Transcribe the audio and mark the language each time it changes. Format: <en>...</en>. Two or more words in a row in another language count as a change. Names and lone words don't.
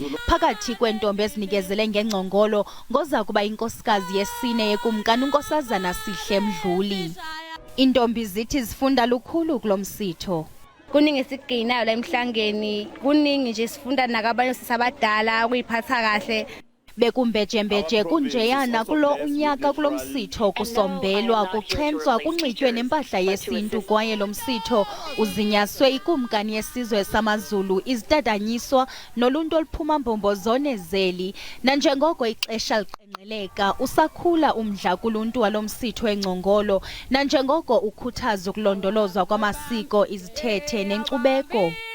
<xh>Phakathi kwentombi ezinikezele ngengcongolo ngoza kuba inkosikazi yesine yekumkani unkosazana Sihle Mdluli. Intombi zithi zifunda lukhulu kulo msitho.</xh> <zu>Kuningi esigcinayo la emhlangeni, kuningi nje sifunda nakabanye sisabadala ukuyiphatha kahle.</zu> <xh>Bekumbejembeje kunjeyana kulo unyaka kulo msitho kusombelwa kuxhentswa kunxitywe nempahla yesintu kwaye lo msitho uzinyaswe ikumkani yesizwe samaZulu izitatanyiswa noluntu oluphuma mbombozone zeli. Nanjengoko ixesha liqenqeleka usakhula umdla kuluntu walo msitho engcongolo nanjengoko ukhuthaza ukulondolozwa kwamasiko, izithethe nenkcubeko.</xh>